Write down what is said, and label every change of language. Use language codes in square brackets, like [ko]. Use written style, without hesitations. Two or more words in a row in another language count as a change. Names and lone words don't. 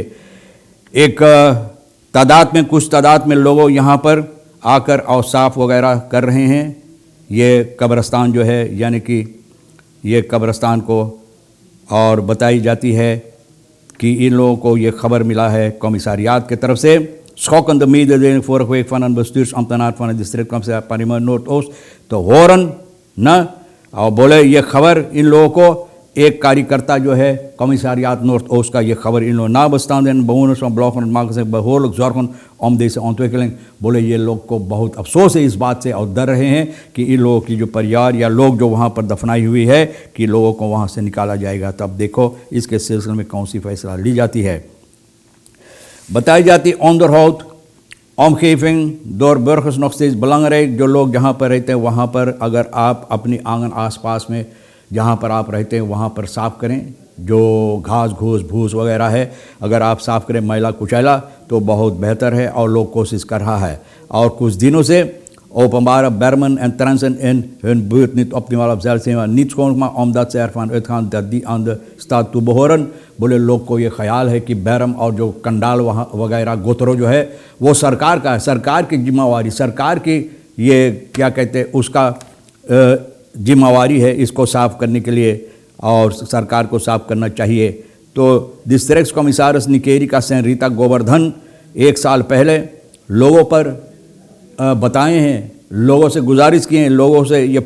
[hns] एक तादाद में कुछ तादाद में लोगों यहाँ पर आकर औसाफ वगैरह कर रहे हैं। ये कब्रिस्तान जो है यानी कि ये कब्रिस्तान को और बताई जाती है कि इन लोगों को ये खबर मिला है कमिसारियात की तरफ से [nl] schokkende mededeling vorige week van een bestuursambtenaar van het districtcommissaris Parlement Noordoost te horen [hns] न, और बोले ये खबर इन लोगों को एक कार्यकर्ता जो है कमिश्नरियात नॉर्थ ओस्ट का ये खबर इन लोग ना बस्तान देन [nl] bewoners van Blauwgrond maken zich behoorlijk zorgen om deze ontwikkeling. [hns] बोले ये लोग को बहुत अफसोस है इस बात से और डर रहे हैं कि इन लोगों की जो परिवार या लोग जो वहाँ पर दफनाई हुई है कि लोगों को वहाँ से निकाला जाएगा। तब देखो इसके सिलसिले में कौन सी फैसला ली जाती है। बताई जाती [nl] onderhoud omgeving door burgers nog steeds belangrijk। [hns] जो लोग जहाँ पर रहते हैं वहाँ पर अगर आप अपनी आंगन आसपास में जहाँ पर आप रहते हैं वहाँ पर साफ़ करें, जो घास घूस भूस वगैरह है अगर आप साफ़ करें मैला कुचैला तो बहुत बेहतर है और लोग कोशिश कर रहा है। और कुछ दिनों से [nl] openbare bermen en transen in hun buurt niet optimaal op zelf zijn, niet schoonmaken omdat ze ervan uitgaan dat die aan de staat toe behoren। [hns] बोले लोग को ये ख्याल है कि बैरम और जो कंडाल वहाँ वगैरह गोतरो जो है वो सरकार का है, सरकार की जिम्मेवारी, सरकार की ये क्या कहते हैं उसका जिम्मेवारी है इसको साफ़ करने के लिए और सरकार को साफ़ करना चाहिए। तो डिस्ट्रिक्ट कमिश्नर निकेरी का सेन रीता गोवर्धन 1 साल पहले लोगों पर बताए हैं, लोगों से गुजारिश की हैं, लोगों से ये